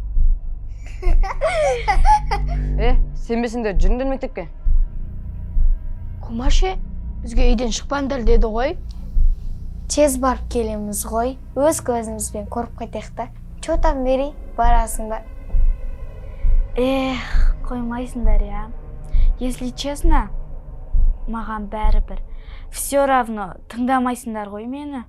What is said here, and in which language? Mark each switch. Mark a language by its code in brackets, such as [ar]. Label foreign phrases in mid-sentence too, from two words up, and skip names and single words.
[kk] Сенбесіңдер, жүріңдер мектепке. Кумаше, бізге үйден шықпаңдар деді ғой. Тез барып келеміз ғой. Өз көзімізбен көріп қайтайық та. [ru] Чё там бери, [kk] барасың ба? Қоймайсыңдар, [ru] я. Если честно, [kk] маған бәрібір. [ru] Все равно [kk] тыңдамайсыңдар ғой мені.